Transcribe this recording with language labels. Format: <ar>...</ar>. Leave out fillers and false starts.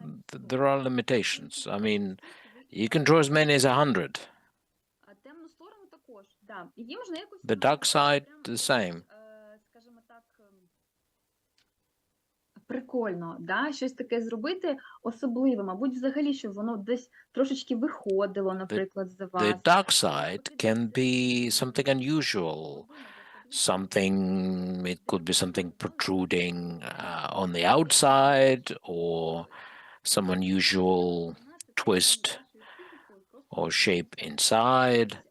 <en>There are limitations. I mean, you can draw as many as 100.</en> <uk>Темну сторону також, да. Її можна якось</uk> <en>The dark side, the same.</en> <uk>Скажімо так, прикольно, да, щось таке зробити особливе, мабуть, взагалі, щоб воно десь трошечки виходило, наприклад, за вас.</uk> <en>The dark side can be something unusual. Something, it could be something protruding on the outside, or some unusual twist or shape inside.</en>